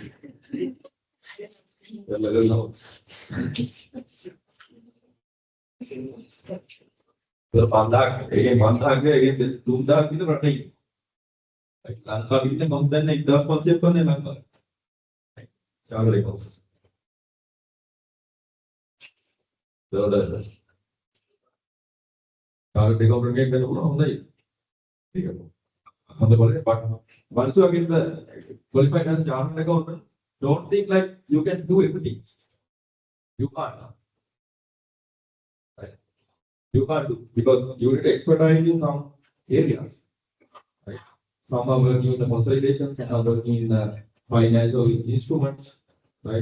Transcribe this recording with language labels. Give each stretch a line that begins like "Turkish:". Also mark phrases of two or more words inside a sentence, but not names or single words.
Sinhala: එළවෙනවා. ඒක 5000ක් ඒකේ 5000ක් ඒකේ 3000ක් විතර රටේ. ලංකාවේ ඉන්න මම දන්නේ 1500ක් වගේ ලංකාවේ. චාලරේ කොහොමද?
Indonesian: Kalau di government kan udah mulai, iya, mana boleh,
English: but once you get the qualified as chartered accountant, don't think like you can do everything. You can't, right? You can't do because you need expertise in some areas. Right? Some are working in the consolidation, some are working in the financial instruments, right?